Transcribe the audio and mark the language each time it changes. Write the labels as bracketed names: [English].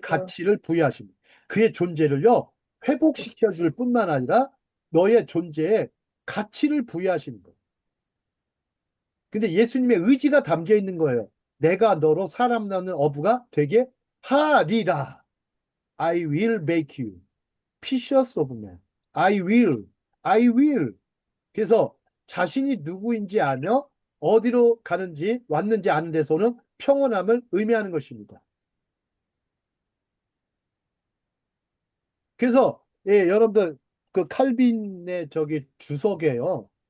[Korean] 가치를 부여하십니다. 그의 존재를요, 회복시켜 줄 뿐만 아니라 너의 존재에 가치를 부여하시는 거예요. 근데 예수님의 의지가 담겨 있는 거예요. 내가 너로 사람 낳는 어부가 되게 하리라. [English] I will make you fishers of men. I will. I will. [Korean] 그래서 자신이 누구인지 아며 어디로 가는지 왔는지 아는 데서는 평온함을 의미하는 것입니다. 그래서 예, 여러분들 그 칼빈의 저기 주석에요.